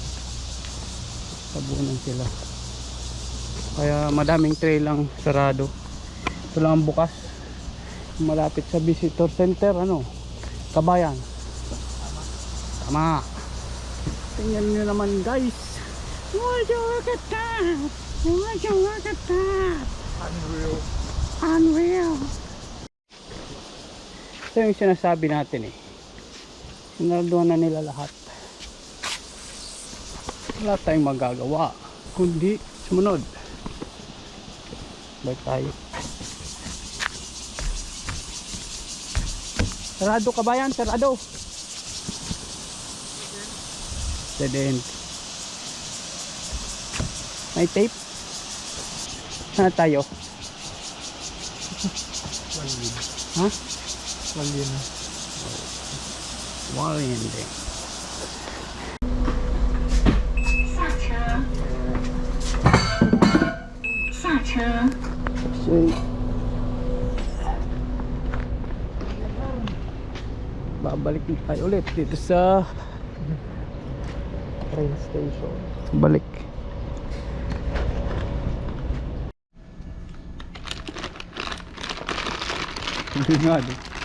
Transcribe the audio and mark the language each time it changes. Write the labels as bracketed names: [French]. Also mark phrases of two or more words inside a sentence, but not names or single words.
[Filipino] Tabunan sila. Kaya madaming trail ang sarado. Ito lang ang bukas. Malapit sa [English] visitor center, [Filipino] ano? Kabayan. Tama. Tingnan nyo naman guys. [English] Would you look at that? Would you look at that? Unreal. Unreal. [Filipino] Ito yung sinasabi natin eh. Sinarduan na nila lahat. Wala tayong magagawa kundi sumunod. Balik tayo. Sarado kabayan, sarado. [English] Dead end. [Filipino] May tape. Sana tayo. Walid. Ha? Walid na. Wow, hindi. [Chinese] 下车，下车。 [Filipino] So, babalik na tayo ulit dito sa [English] Train station. [Filipino] balik. Hindi nga din.